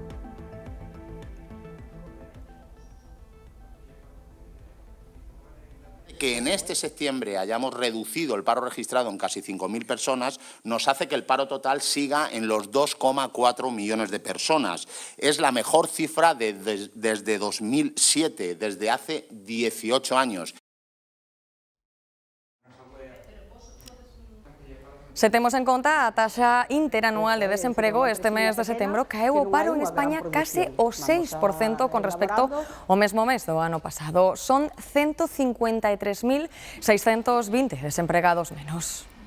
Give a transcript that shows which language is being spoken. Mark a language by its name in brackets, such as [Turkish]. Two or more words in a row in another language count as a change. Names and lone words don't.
[Spanish] Que en este septiembre hayamos reducido el paro registrado en casi 5.000 personas nos hace que el paro total siga en los 2,4 millones de personas. Es la mejor cifra desde 2007, desde hace 18 años. [Galician] Se temos en conta a taxa interanual de desemprego, este mes de setembro caeu o paro en España case o 6% con respecto ao mesmo mes do ano pasado. Son 153.620 desempregados menos.